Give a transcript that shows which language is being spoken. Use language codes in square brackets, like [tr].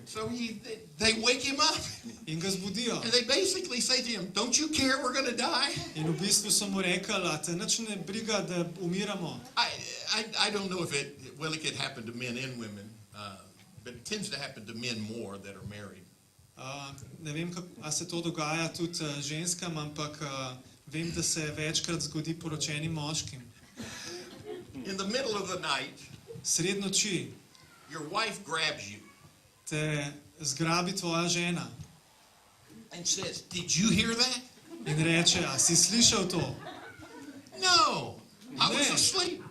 [en] So they wake him up [sl] In ga zbudijo. [en] and they basically say to him, don't you care we're going to die? [sl] In v bistvu so mu rekli, a te nič ne briga, da umiramo. [en] I don't know if it could happen to men and women, but it tends to happen to men more that are married. [sl] Ne vem, a se to dogaja tudi ženskam, ampak vem, da se večkrat zgodi poročenim moškim. [en] In the middle of the night, [sl] Sred noči [en] your wife grabs you [sl] te zgrabi tvoja žena [en] and says, did you hear that? [sl] in reče, a si slišal to? [en] No, I was [sl] Ne. [en] asleep.